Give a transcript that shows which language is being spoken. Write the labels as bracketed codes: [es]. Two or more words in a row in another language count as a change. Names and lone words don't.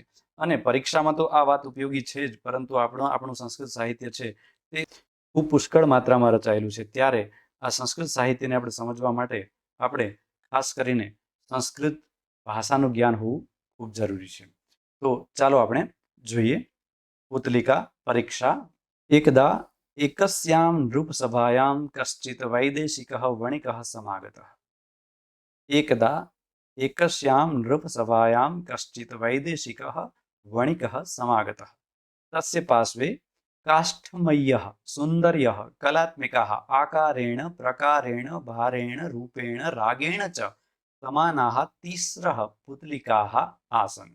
[gu] અને પરીક્ષામાં તો આ વાત ઉપયોગી છે જ, પરંતુ આપણું સંસ્કૃત સાહિત્ય છે તે ખૂબ પુષ્કળ માત્રામાં રચાયેલું છે। ત્યારે આ સંસ્કૃત સાહિત્યને આપણે સમજવા માટે આપણે ખાસ કરીને સંસ્કૃત ભાષાનું જ્ઞાન હોવું ખૂબ જરૂરી છે। તો ચાલો આપણે જોઈએ પુતલિકા પરીક્ષા। [sa] એકદા एकस्यां नृपसभायां कश्चित् वैदेशिकः वणिकः समागतः। एकदा एकस्यां नृपसभायां कश्चित् वैदेशिकः वणिकः समागतः। तस्य पार्श्वे काष्ठमय्यः सुन्दर्यः कलात्मिकाः आकारेण प्रकारेण भारेण रूपेण रागेण च समानाः तिस्रः पुतलिकाः आसन्।